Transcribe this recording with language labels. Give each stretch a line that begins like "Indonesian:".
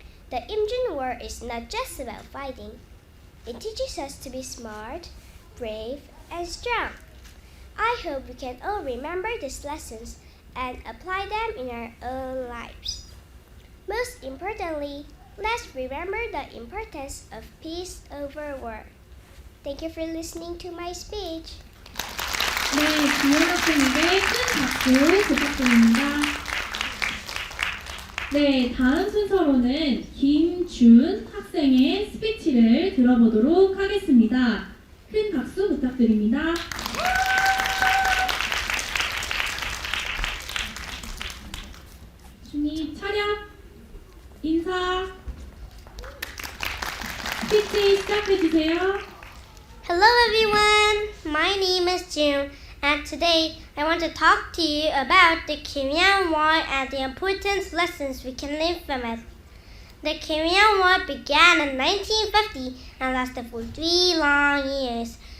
English: The Imjin War is not just about fighting. It teaches us to be smart, brave, and strong. I hope we can all remember these lessons and apply them in our own lives. Most importantly, let's remember the importance of peace over war. Thank you for listening to my speech.
Korean: 네, 지원 학생에게 큰 박수 부탁드립니다. 네, 다음 순서로는 김준 학생의 스피치를 들어보도록 하겠습니다. 큰 박수 부탁드립니다. 준이 차렷, 인사, 스피치 시작해주세요.
English: Hello everyone, my name is June, and today I want to talk to you about the Korean War and the important lessons we can learn from it. The Korean War began in 1950 and lasted for 3 long years.